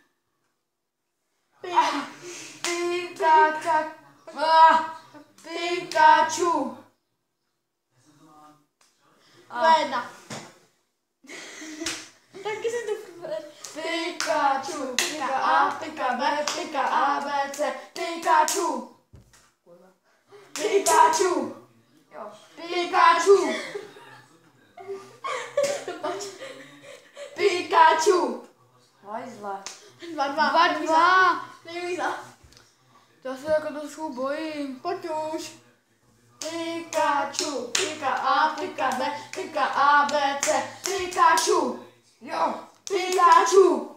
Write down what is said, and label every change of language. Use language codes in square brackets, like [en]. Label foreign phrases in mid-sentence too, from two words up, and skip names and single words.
[cs] Pikachu. Jedna. Taky jsem to povedal. Pikachu, Pika A, Pika B, Pika A, B, C, Pikachu. Pikachu. Jo. Pikachu. Pikachu. Hajzle. 2-2. Nejvíza. Já se jako trošku bojím. Pojď už. Pikachu, Pika A, Pika B, Pika A, B, C, Pikachu. Jo. Pikachu.